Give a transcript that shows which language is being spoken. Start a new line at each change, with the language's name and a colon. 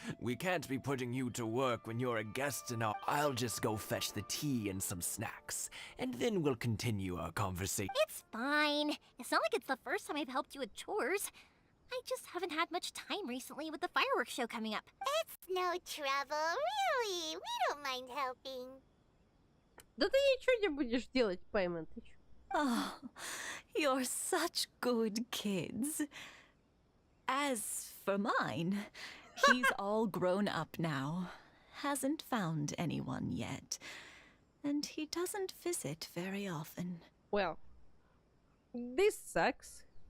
English: We can't be putting you to work when you're a guest in our... I'll just go fetch the tea and some snacks, and then we'll continue our conversation. It's fine. It's not like it's the first time I've helped you with chores. I just haven't had much time recently with the fireworks show coming up. It's no trouble, really. We don't mind helping.
Russian: Да ты ничего не будешь делать, Паймон, ты чё?
English: Oh, you're such good kids. As for mine, he's all grown up now. Hasn't found anyone yet. And he doesn't visit very often. Well, this sucks.